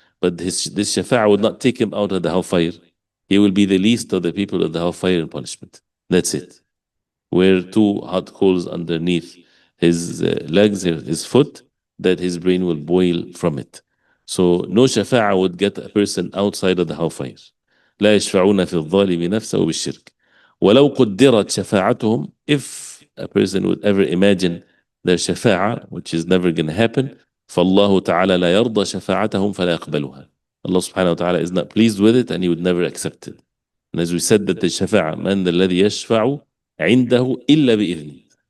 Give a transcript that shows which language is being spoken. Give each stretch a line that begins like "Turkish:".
English: But this shafa'a would not take him out of the hellfire. He will be the least of the people of the hellfire in punishment. That's it. Where two hot coals underneath his legs, his foot, that his brain will boil from it. So no shafa'a would get a person outside of the hellfire.
Arabic: لا يشفعون في الظالم نفسه بالشرك. ولو قدرت شفاعتهم,
English: if a person would ever imagine their shafa'a, which is never going to happen,
Arabic: فالله تعالى لا يرضى شفاعتهم فلا يقبلها.
English: Allah subhanahu wa ta'ala is not pleased with it, and he would never accept it. And as we said, that the shafa'a, man
Arabic: الذي يشفع عنده إلا بإذنه.